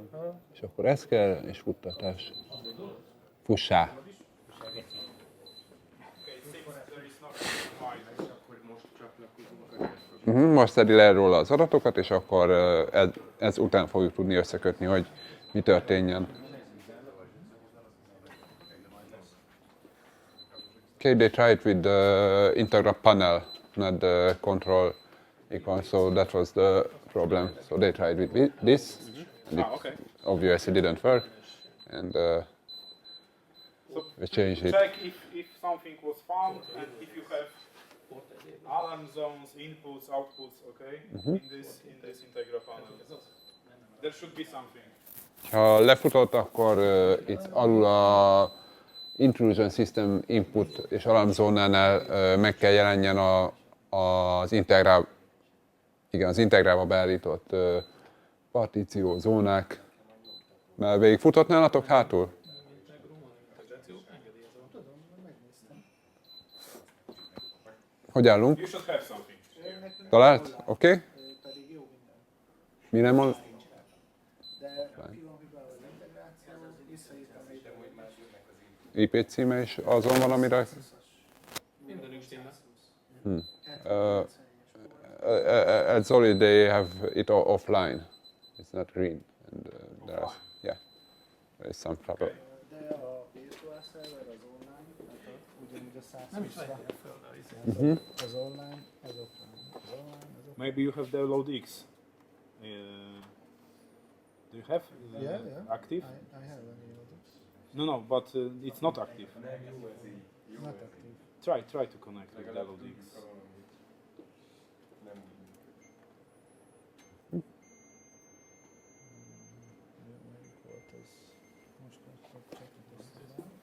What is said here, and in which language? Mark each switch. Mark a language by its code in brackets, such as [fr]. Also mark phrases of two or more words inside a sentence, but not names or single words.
[hu] És akkor ez kell, és futtatás. Fussá! Most szedi le róla az adatokat, és akkor ez után fogjuk tudni összekötni, hogy mi történjen. [en] Okay, they tried with the Integra panel, not the control icon, so that was the problem. So they tried with this, and it obviously didn't work, and we changed it. Check if something was found and if you have alarm zones, inputs, outputs, okay, in this Integra panel. There should be something. [hu] Ha lefutott, akkor itt alul a [en] Intrusion System Input [hu] és alarmzónánál meg kell jelenjen az Integrába beállított partíció, zónák. Már végig futott nálatok hátul? Hogy állunk? [en] You should have something. [hu] Talált? Oké? Okay. Pedig jó minden. Mi nem mond? De ki van hibával az integráció, visszaírtam egy IP címe is azon van, amire... Mindenünk stimmel. [en] It's only they have it offline. It's not green. And there is some trouble. [hu] De a [en] virtual server [hu] az online, tehát ugyanúgy a 120 Nem is vegyél föl, de az online, ez offline. Az online, ez offline. [en] Maybe you have download X. Do you have Yeah. active? I have any of this. No, but it's not active. Not active. Try to connect with download X. [hu] Melyik volt ez? Most kapcsoltuk össze.